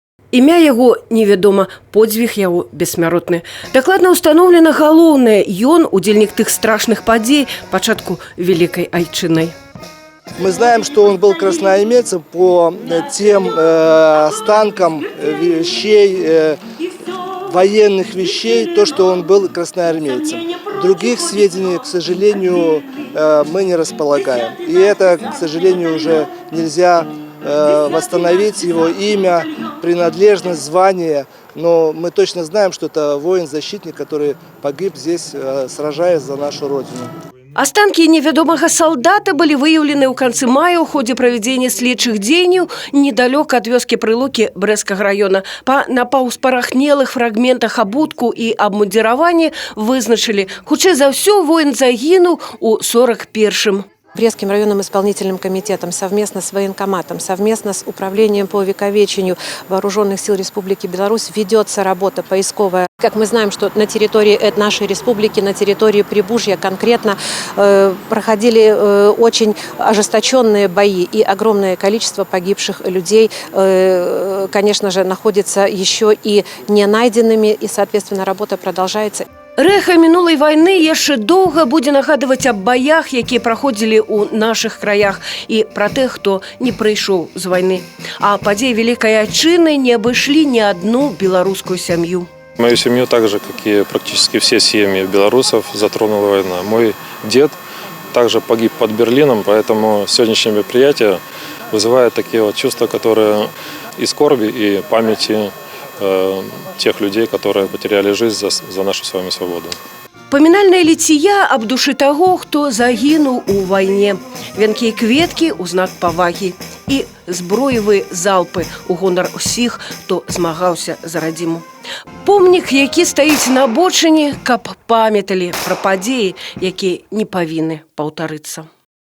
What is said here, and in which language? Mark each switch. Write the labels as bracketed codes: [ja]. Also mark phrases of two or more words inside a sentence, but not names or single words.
[be] Імя яго невядома, подзвіг яго бессмяротны. Дакладна ўстаноўлена галоўнае, ён удзельнік тых страшных падзей пачатку Великой Айчыннай. [ru] Мы знаем, что он был красноармейцем по тем останкам вещей, военных вещей, то, что он был красноармейцем. Других сведений, к сожалению, мы не располагаем. И это, к сожалению, уже нельзя восстановить его имя, принадлежность, звание. Но мы точно знаем, что это воин-защитник, который погиб здесь, сражаясь за нашу Родину. [be] Астанкі невядомага салдата былі выяўлены ў канцы мая ў ходзе правядзення следчых дзеянняў недалёка ад вёскі Прылукі Брэсцкага района. Па напаўспарахнелых фрагментах абутку і абмундзіравання вызначылі, хутчэй за ўсё, воін загінуў у 41-м. [ru] Брестским районным исполнительным комитетом совместно с военкоматом, совместно с управлением по увековечению Вооруженных сил Республики Беларусь ведется работа поисковая. Как мы знаем, что на территории нашей республики, на территории Прибужья конкретно проходили очень ожесточенные бои, и огромное количество погибших людей, конечно же, находится еще и не найденными, и, соответственно, работа продолжается. [be] Рэха мінулай вайны яшчэ доўга будзе нагадваць аб баях, якія праходзілі ў нашых краях, і пра тых, хто не прыйшоў з вайны. А падзеі Великой Айчыны не абышлі ні адну беларускую сям'ю. [ru] Мою семью, так же, как и практически все семьи белорусов, затронула война. Мой дед также погиб под Берлином, поэтому сегодняшнее мероприятие вызывает такие вот чувства, которые и скорби, и памяти тех людей, которые потеряли жизнь за нашу с вами свободу. [be] Памінальная ліція аб душы таго, хто загінуў у вайне. Вянкі і кветкі ў знак павагі. І зброевыя залпы ў гонар усіх, хто змагаўся за радзіму. Помнік, які стаіць на абочыне, каб памяталі пра падзеі, якія не павінны паўтарыцца.